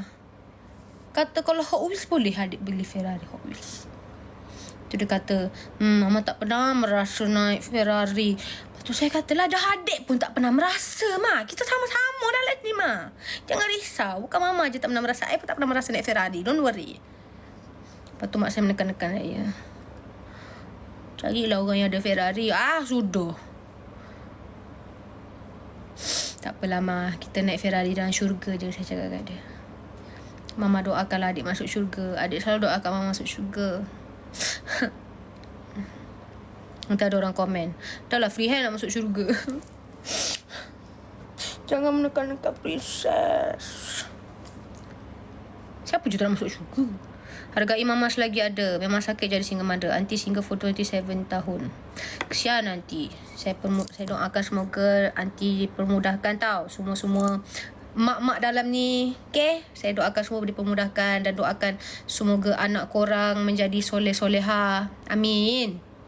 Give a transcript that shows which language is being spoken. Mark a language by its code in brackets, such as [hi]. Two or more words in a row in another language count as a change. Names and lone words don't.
[ms] Kata kalau Hot Wheels boleh adik beli Ferrari Hot Wheels. Tu dia kata, mama tak pernah merasa naik Ferrari. Lepas tu saya kata lah, dah adik pun tak pernah merasa mah. Kita sama-sama dalam ni mah. Jangan risau. Bukan mama je tak pernah merasa. Saya pun tak pernah merasa naik Ferrari. [en] Don't worry. [ms] Lepas tu mak saya menekan-nekan saya. Carilah orang yang ada Ferrari. Sudah. Tak apalah mah. Kita naik Ferrari dalam syurga je, saya cakap kat dia. Mama doakanlah adik masuk syurga. Adik selalu doakan mama masuk syurga. Nanti ada orang komen, dah lah [en] free hand [ms] nak masuk syurga. Jangan menekan-nekan princess. Siapa je tak nak masuk syurga? Hargai mama selagi ada. Memang sakit jadi [en] single mother. [ms] Aunty [en] single for [ms] 27 tahun. Kesian aunty. Saya doakan semoga aunty dipermudahkan tau. Semua mak-mak dalam ni. Okay? Saya doakan semua dipermudahkan. Dan doakan semoga anak korang menjadi soleh-soleha. Amin.